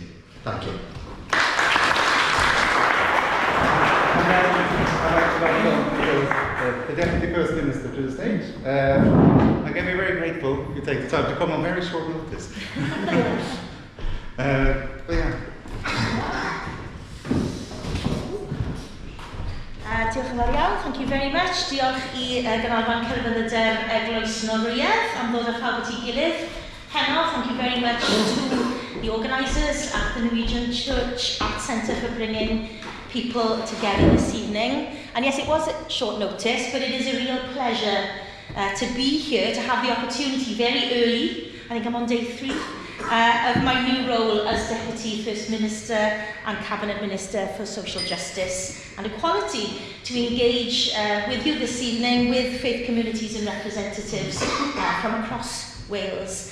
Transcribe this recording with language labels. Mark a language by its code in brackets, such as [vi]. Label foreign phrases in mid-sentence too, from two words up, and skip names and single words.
[en] Thank you. I'd like to welcome the Deputy First Minister to the stage. I'm going to be very grateful if you take the time to come on very short notice. But yeah. [cy] Diolch yn fawr iawn, [en] thank you very much. [cy] Diolch I Ganolfan Celfyddydau'r Eglwys Norwyedd am ddod â pawb at ei gilydd. Heno, [en] thank you very much to the organisers at the Norwegian Church Arts Centre for bringing people together this evening. And yes, it was at short notice, but it is a real pleasure to be here, to have the opportunity very early, I think I'm on day 3, of my new role as Deputy First Minister and Cabinet Minister for Social Justice and Equality, to engage with you this evening with faith communities and representatives from across Wales.